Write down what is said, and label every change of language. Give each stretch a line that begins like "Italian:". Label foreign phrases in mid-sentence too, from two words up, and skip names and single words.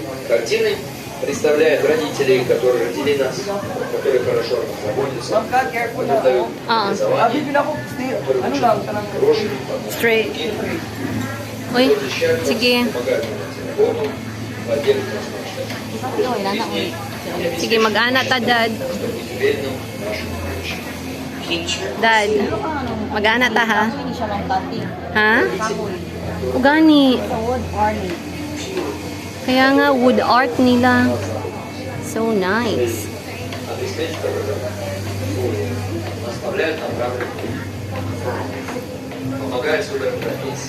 Russian: Картины представляют родителей, которые родили нас, которые хорошо о нас заботятся, которые дают образование, которые учат хорошие
Cebuano: Straight. Uy, sige.
Russian: помогают нам на телефону, поддерживают нас в нашей
Cebuano: Sige, mag-ana ta, Dad.
Russian: теперь нам нашу
Cebuano: Dad, mag-ana ta, ha?
Filipino: Hindi siya lang cutting.
Cebuano: Ha? Kahoy. Ugani.
English: Sa wood ornament.
Cebuano: Kaya nga,
English: wood art
Cebuano: nila.
English: So nice.
Russian: обеспечить образование. Наставляют нам правильный путь. Помогают в выборе профессии.